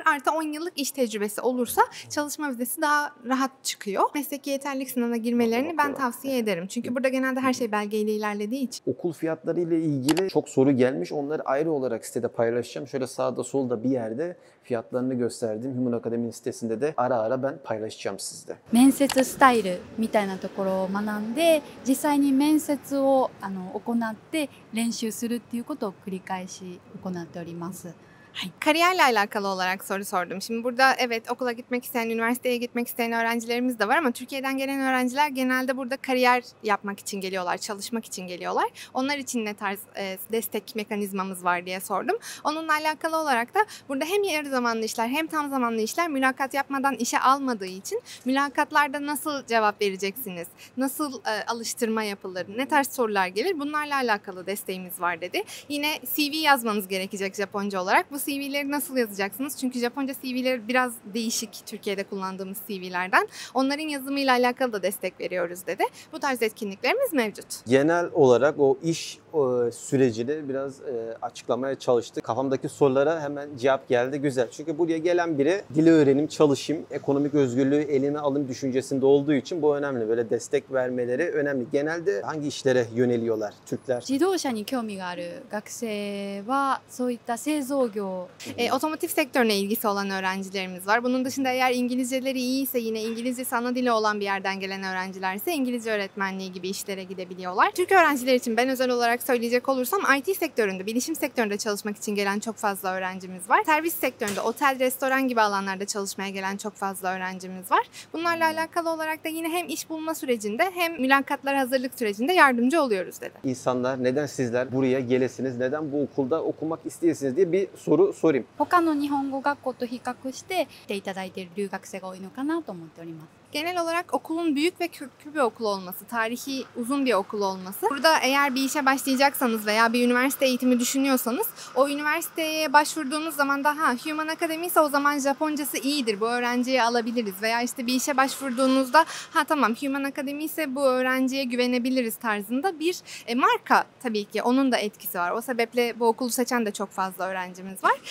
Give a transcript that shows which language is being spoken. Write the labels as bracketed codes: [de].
[tr] Artı 10 yıllık iş tecrübesi olursa çalışma vizesi daha rahat çıkıyor. Mesleki yeterlilik sınavına girmelerini ben tavsiye ederim. Çünkü burada genelde her şey belgeyle ilerlediği için. Okul fiyatları ile ilgili çok soru gelmiş. Onları ayrı olarak sitede paylaşacağım. Şöyle sağda solda bir yerde fiyatlarını gösterdim. Human Academy'nin sitesinde de ara ara ben paylaşacağım sizde. [ja] 面接スタイルみたいなところを学んで実際に面接を行って練習するっていうことを繰り返し行っております。 [tr] Kariyerle alakalı olarak soru sordum. Şimdi burada evet okula gitmek isteyen, üniversiteye gitmek isteyen öğrencilerimiz de var ama Türkiye'den gelen öğrenciler genelde burada kariyer yapmak için geliyorlar, çalışmak için geliyorlar. Onlar için ne tarz destek mekanizmamız var diye sordum. Onunla alakalı olarak da burada hem yarı zamanlı işler hem tam zamanlı işler mülakat yapmadan işe almadığı için mülakatlarda nasıl cevap vereceksiniz, nasıl alıştırma yapılır, ne tarz sorular gelir bunlarla alakalı desteğimiz var dedi. Yine CV yazmanız gerekecek Japonca olarak. Bu CV'leri nasıl yazacaksınız? Çünkü Japonca CV'leri biraz değişik Türkiye'de kullandığımız CV'lerden. Onların yazımıyla alakalı da destek veriyoruz dedi. Bu tarz etkinliklerimiz mevcut. Genel olarak o iş sürecini biraz açıklamaya çalıştık. Kafamdaki sorulara hemen cevap geldi. Güzel. Çünkü buraya gelen biri dili öğrenim, çalışayım, ekonomik özgürlüğü elime alayım düşüncesinde olduğu için bu önemli. Böyle destek vermeleri önemli. Genelde hangi işlere yöneliyorlar Türkler? [ja] 自動車に興味がある学生はそういった製造業 [tr] Otomotiv sektörüne ilgisi olan öğrencilerimiz var. Bunun dışında eğer İngilizceleri iyiyse yine İngilizcesi ana dili olan bir yerden gelen öğrencilerse İngilizce öğretmenliği gibi işlere gidebiliyorlar. Türk öğrenciler için ben özel olarak söyleyecek olursam IT sektöründe, bilişim sektöründe çalışmak için gelen çok fazla öğrencimiz var. Servis sektöründe, otel, restoran gibi alanlarda çalışmaya gelen çok fazla öğrencimiz var. Bunlarla alakalı olarak da yine hem iş bulma sürecinde hem mülakatlara hazırlık sürecinde yardımcı oluyoruz dedi. İnsanlar neden sizler buraya gelesiniz, neden bu okulda okumak isteyesiniz diye bir soru sorayım. [ja] 他の日本語学校と比較して来ていただいている留学生が多いのかなと思っております。 [tr] Genel olarak okulun büyük ve köklü bir okul olması, tarihi uzun bir okul olması. Burada eğer bir işe başlayacaksanız veya bir üniversite eğitimi düşünüyorsanız o üniversiteye başvurduğunuz zaman da Human Academy ise o zaman Japoncası iyidir, bu öğrenciyi alabiliriz. Veya işte bir işe başvurduğunuzda tamam Human Academy ise bu öğrenciye güvenebiliriz tarzında bir marka tabii ki onun da etkisi var. O sebeple bu okulu seçen de çok fazla öğrencimiz var.